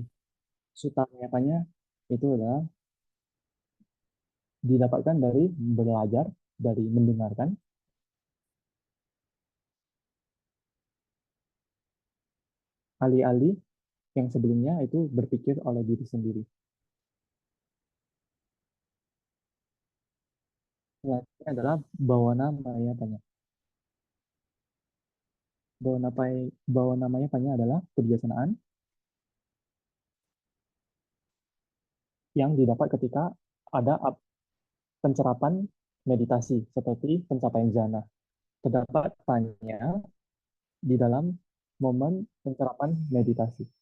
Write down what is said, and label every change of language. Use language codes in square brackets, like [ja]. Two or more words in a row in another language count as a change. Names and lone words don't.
[pi] Suta maya panya [id] itu adalah didapatkan dari belajar, dari mendengarkan, alih-alih yang sebelumnya itu berpikir oleh diri sendiri. Selanjutnya adalah [pi] bawana maya panya. Bawana maya panya [id] adalah kebijaksanaan yang didapat ketika ada pencerapan meditasi seperti pencapaian jhana. Terdapat panya di dalam momen pencerapan meditasi.